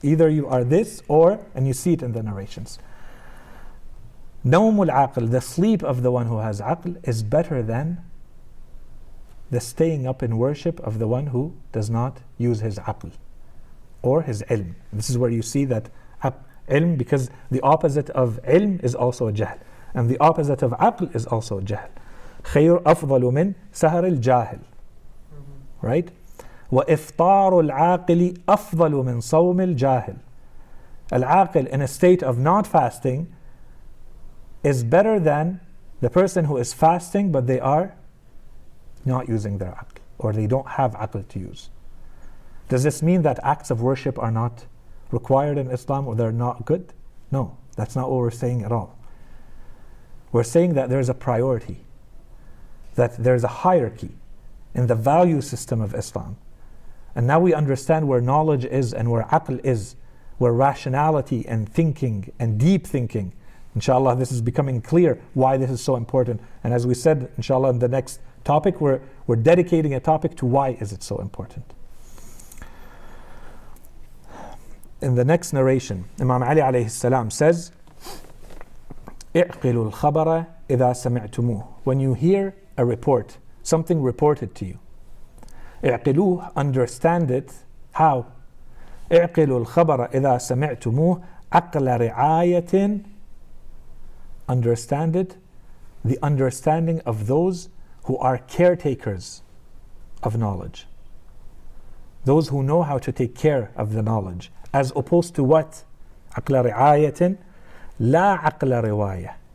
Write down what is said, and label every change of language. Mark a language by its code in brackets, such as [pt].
[en] Either you are this or, and you see it in the narrations. Nawmul aql, the sleep of the one who has aql, is better than the staying up in worship of the one who does not use his aql or his ilm. This is where you see that ilm, because the opposite of ilm is also jahl, and the opposite of aql is also jahl. [ar] خير أفضل من سهر الجاهل. Right? وإفطار العاقل أفضل من صوم الجاهل. [en] Al-aqil, in a state of not fasting, is better than the person who is fasting but they are not using their aql, or they don't have aql to use. Does this mean that acts of worship are not required in Islam or they're not good? No, that's not what we're saying at all. We're saying that there's a priority, that there's a hierarchy in the value system of Islam. And now we understand where knowledge is and where aql is, where rationality and thinking and deep thinking. Inshallah, this is becoming clear why this is so important. And as we said, inshallah, in the next topic, we're dedicating a topic to why is it so important. In the next narration, Imam Ali alayhi salam says, [ar] اعقلوا الخبر إذا سمعتموه. [en] When you hear a report, something reported to you, اعقلوه, understand it. How? [ar] اعقلوا الخبر إذا سمعتموه عقل رعاية. [en] Understand it, the understanding of those who are caretakers of knowledge, those who know how to take care of the knowledge, as opposed to what? [ar] عقل رعاية لا عقل رواية.